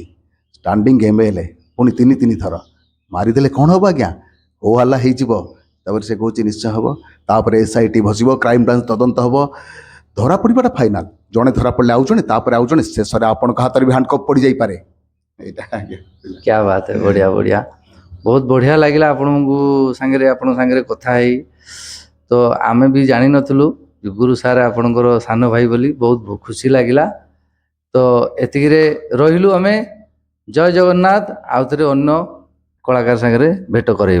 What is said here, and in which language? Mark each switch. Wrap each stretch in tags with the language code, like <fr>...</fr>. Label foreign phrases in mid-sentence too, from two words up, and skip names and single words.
<or>ଷ୍ଟାଣ୍ଡିଂ MLA ପୁଣି ତିନି ଥର ମାରିଦେଲେ କ'ଣ ହେବ ଆଜ୍ଞା? ହୋ ହାଲ୍ଲା ହେଇଯିବ। ତାପରେ ସେ କହୁଛି ନିଶ୍ଚୟ ହେବ। ତାପରେ SIT ବସିବ, କ୍ରାଇମ ବ୍ରାଞ୍ଚ ତଦନ୍ତ ହେବ, ଧରା ପଡ଼ିବାଟା ଫାଇନାଲ। ଜଣେ ଧରା ପଡ଼ିଲେ ଆଉ ଜଣେ, ତାପରେ ଆଉ ଜଣେ, ଶେଷରେ ଆପଣଙ୍କ ହାତରେ ବି ହ୍ୟାଣ୍ଡକପ୍ ପଡ଼ିଯାଇପାରେ। ଏଇଟା ଆଜ୍ଞା</or> <hi>क्या बात है, बढ़िया बढ़िया, बहुत बढ़िया</hi> <or>लगिला ଆପଣଙ୍କ ସାଙ୍ଗରେ କଥା ହେଇ। ତ ଆମେ ବି ଜାଣିନଥିଲୁ ଗୁରୁ ସାର୍ ଆପଣଙ୍କର ସାନ ଭାଇ ବୋଲି, ବହୁତ ଖୁସି ଲାଗିଲା। ତ ଏତିକିରେ ରହିଲୁ ଆମେ। ଜୟ ଜଗନ୍ନାଥ। ଆଉ ଥରେ ଅନ୍ୟ କଳାକାର ସାଙ୍ଗରେ ଭେଟ କରେଇବା।</or>